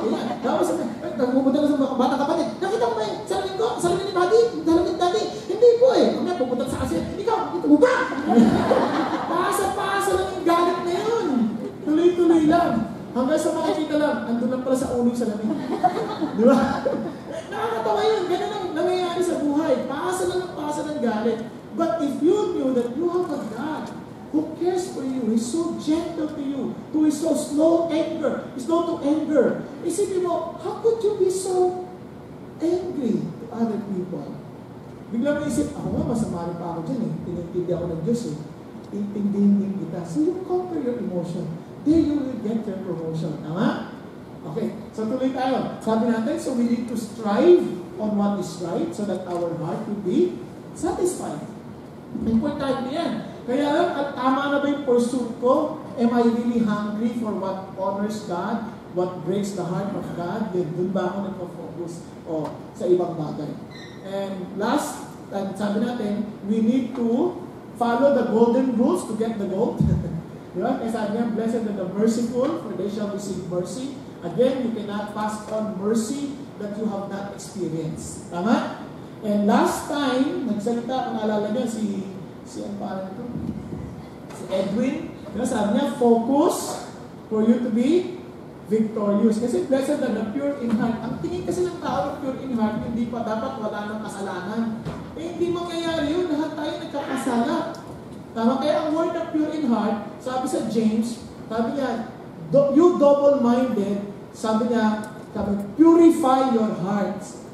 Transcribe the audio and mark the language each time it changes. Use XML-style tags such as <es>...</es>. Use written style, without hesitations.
<tl>Ayan. Tapos, nagpupunta na sa bata kapatid. Nakita mo ba yung salamin ko? Salamin ni Daddy? Salamin ni Daddy? Hindi po eh. Kami pupunta sa kasi. Ikaw, ito mo ba? Pasa-pasa lang yung galit na yun. Tuloy-tuloy lang. Hanggang sa makikita lang, andun lang pala sa ulo yung salamin. Di ba? Nakakatawa yun. Ganun ang nangyayari sa buhay. Pasa lang ang pasa ng galit.</tl> <en>But if you knew that you have a God who cares for you, He's so gentle to you, who is so slow to anger.</en> <tl>Isipin mo,</tl> <en>how could you be so angry to other people?</en> <tl>Bigla mo isip, ako nga, masama rin pa ako dyan eh. Tinintindi ako ng Diyos eh. Intindihin kita.</tl> <en>So you conquer your emotion. Then you will get your promotion. Tama? Okay,</en> <tl>so tuloy tayo. Sabi natin,</tl> <en>so we need to strive on what is right so that our heart will be satisfied.</en> <tl>Importante yan. Kaya lang, tama na ba yung pursuit ko?</tl> <en>Am I really hungry for what honors God? What breaks the heart of God?</en> <tl>Then dun ba ako nagpo-focus sa ibang bagay?</tl> <en>And last, sabi natin, we need to follow the golden rules to get the gold. Diba?</en> <tl>Kaya sabi niya,</tl> <en>blessed are the merciful, for they shall receive mercy. Again, you cannot pass on mercy that you have not experienced.</en> <tl>Tama? And last time, nagsalita, kung alala niya, ang pangalan ito? Si Edwin. Diba? Sabi niya,</tl> <en>focus for you to be victorious. Kasi blessed are the pure in heart.</en> <tl>Ang tingin kasi ng tao, pure in heart, hindi pa dapat wala ng kasalanan. Eh, hindi mangyayari yun. Lahat tayo nagkakasala. Tama? Kaya ang word na pure in heart, sabi sa James, sabi niya,</tl> <en>you double-minded,</en> <tl>sabi niya,</tl> <en>purify your hearts.</en>